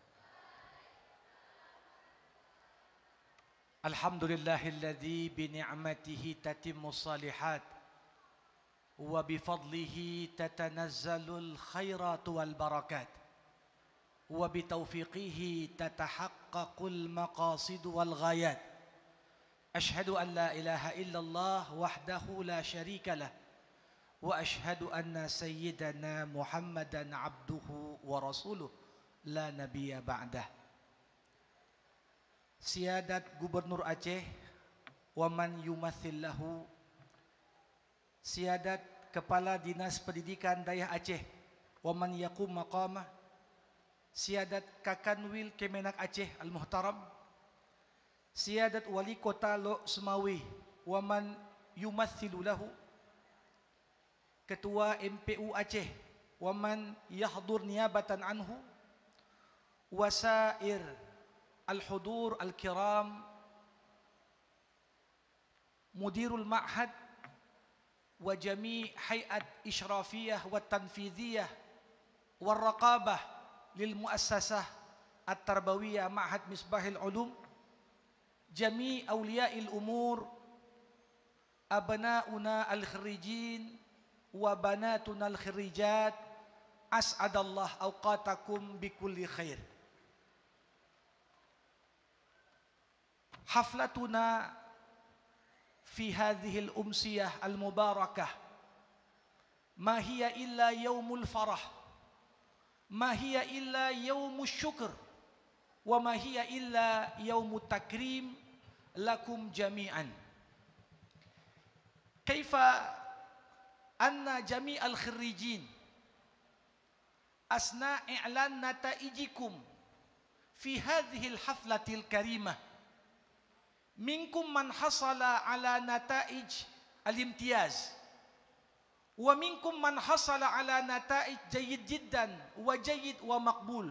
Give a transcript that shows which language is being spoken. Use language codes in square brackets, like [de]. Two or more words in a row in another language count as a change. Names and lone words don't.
[ar] الحمد لله الذي بنعمته تتم الصالحات وبفضله تتنزل الخيرات والبركات وبتوفيقه تتحقق المقاصد والغايات. أشهد أن لا إله إلا الله وحده لا شريك له. وأشهد أن سيدنا محمدا عبده ورسوله لا نبي بعده. Siyadat Gubernur Aceh ومن يمثل له, Siyadat Kepala Dinas Pendidikan Daerah Aceh ومن يقوم مقامه, Siyadat Kakanwil Kemenak Aceh Al-Muhtaram, Siyadat Wali Kota Lok Sumawi ومن يمثل له, Ketua MPU Aceh ومن يحضر نيابة عنه وسائر الحضور الكرام, مدير المعهد وجميع هيئة إشرافية وتنفيذية ورقابة للمؤسسة التربوية معهد Misbahul Ulum, جميع أولياء الأمور أبناؤنا الخارجين وبناتنا الخارجات أسعد الله أوقاتكم بكل خير. حفلتنا في هذه الأمسية المباركة ما هي إلا يوم الفرح ما هي إلا يوم الشكر, وما هي إلا يوم التكريم لكم جميعا. كيف أن جميع الخريجين أسنى إعلان نتائجكم في هذه الحفلة الكريمة منكم من حصل على نتائج الامتياز ومنكم من حصل على نتائج جيد جدا وجيد ومقبول.